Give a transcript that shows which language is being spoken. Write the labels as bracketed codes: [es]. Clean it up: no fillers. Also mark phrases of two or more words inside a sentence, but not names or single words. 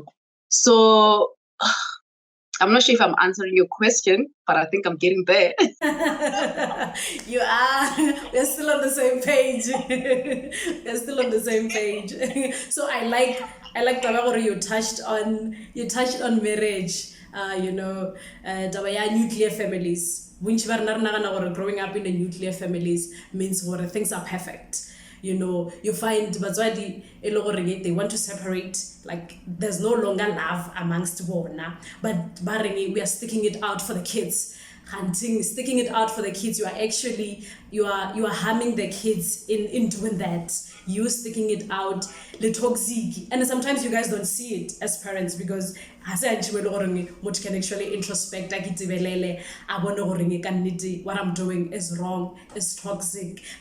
[en] So I'm not sure if I'm answering your question, but I think I'm getting there. You are. We're still on the same page. We're still on the same page. So I like Tabagoro, you touched on marriage. [tn] Taba ya [en] nuclear families. [tn] Bontsi ba rena re nagana gore [en] growing up in a nuclear families means gore things are perfect. You find [tn] batswadi e le gore [en] they want to separate, like there's no longer love amongst bona, but [tn] ba reng [en] we are sticking it out for the kids. Hunting, sticking it out for the kids, you are harming the kids in doing that. You sticking it out, the toxic, and sometimes you guys don't see it as parents because as I what can actually introspect what I'm doing is wrong, is toxic.